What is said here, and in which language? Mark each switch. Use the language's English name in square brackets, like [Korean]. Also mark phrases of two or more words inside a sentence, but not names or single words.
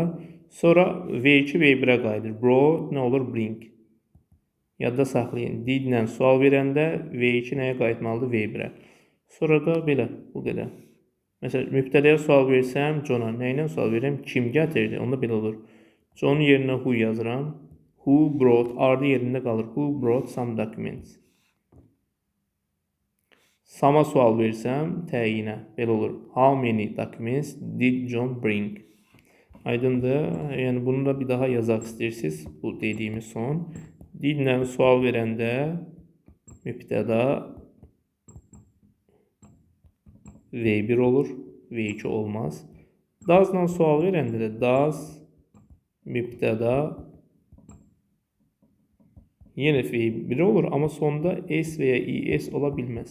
[Azerbaijani] Sonra V2 V1-ə qayıdır. Brought nə olur? Bring. Yadda saxlayın. Did ilə sual verəndə V2 nəyə qayıtmalıdır? V1-ə. Sonra da belə, bu qədər. Məsələn, mübtədəyə sual versəm, John-a nə ilə sual verirəm? Kim gətirdi? Onda belə olur. John yerinə who yazıram. [English] Who brought, [Azerbaijani] ardı yerində qalır. [English] Who brought some documents. [Azerbaijani] Sama sual versəm, təyinə belə olur. [English] How many documents did John bring? [Azerbaijani] Aydındır. Yəni bunu da bir daha yazaq istəyirsiniz. Bu dediyimiz son. Did ilə sual verəndə mübtəda V1 olur. V2 olmaz. Does ilə sual verəndə də does mübtəda yenə V1 olur, amma sonda S və ya ES ola bilməz.